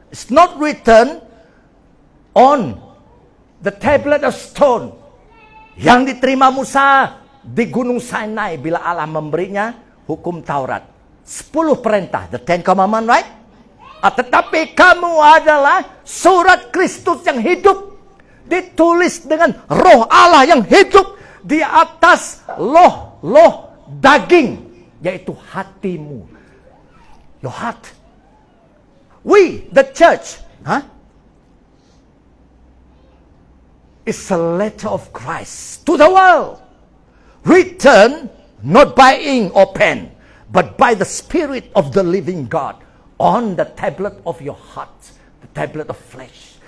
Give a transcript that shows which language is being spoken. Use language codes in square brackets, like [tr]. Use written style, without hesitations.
[en] It's not written on the tablet of stone. [id] Yang diterima Musa di Gunung Sinai bila Allah memberinya hukum Taurat. 10 perintah, [en] the 10 commandments, right? [id] Tetapi kamu adalah surat Kristus yang hidup. Ditulis dengan roh Allah yang hidup di atas loh daging. Yaitu hatimu. [en] Your heart. We, the church, is a letter of Christ to the world. Written not by ink or pen, but by the Spirit of the living God on the tablet of your heart, the tablet of flesh.